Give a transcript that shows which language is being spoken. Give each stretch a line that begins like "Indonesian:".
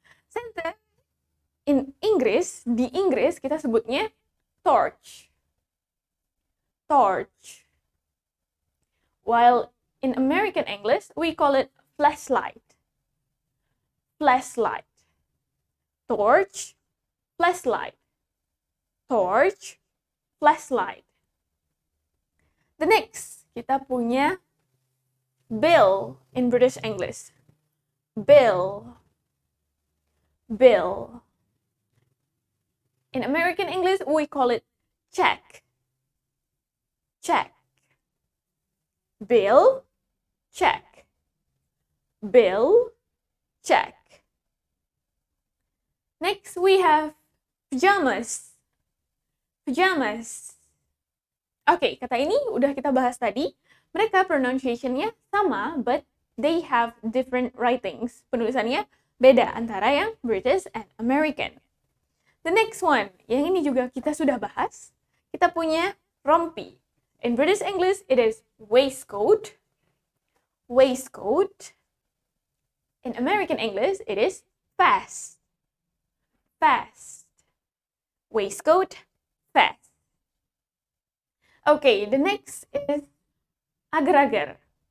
Indonesian: Center in Inggris, di Inggris kita sebutnya torch.
English: Torch. While in American English, we call it flashlight. Flashlight. Torch, flashlight. Torch, flashlight. The next,
Indonesian: kita punya
English: bill in British English. Bill. Bill. In American English, we call it check. Check. Bill, check. Bill, check. Next, we have pajamas. Pajamas.
Indonesian: Oke, kata ini udah kita bahas tadi. Mereka pronunciation-nya sama,
English: but they have different writings.
Indonesian: Penulisannya beda antara yang British and American.
English: The next one,
Indonesian: yang ini juga kita sudah bahas. Kita punya rompi.
English: In British English, it is waistcoat. Waistcoat. In American English, it is vest. Vest. Waistcoat, vest. Okay, the next is agar-agar.